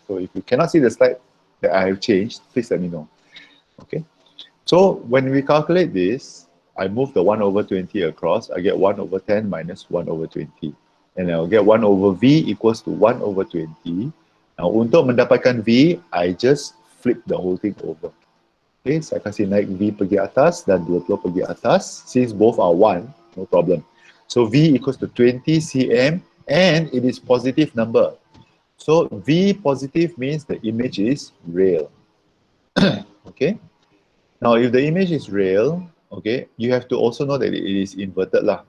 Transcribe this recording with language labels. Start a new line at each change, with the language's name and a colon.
English: So if you cannot see the slide that I have changed, please let me know. Okay. So when we calculate this, I move the 1 over 20 across. I get 1 over 10 minus 1 over 20. And I'll get 1 over V equals to 1 over 20. Now,
Malay: untuk mendapatkan V,
English: I just flip the whole thing over.
Malay: Okay, saya kasih naik V pergi atas dan 20 pergi atas.
English: Since both are 1, no problem. So V equals to 20 cm. And it is positive number. So V positive means the image is real. Okay. Now, if the image is real, okay, you have to also know that it is inverted lah.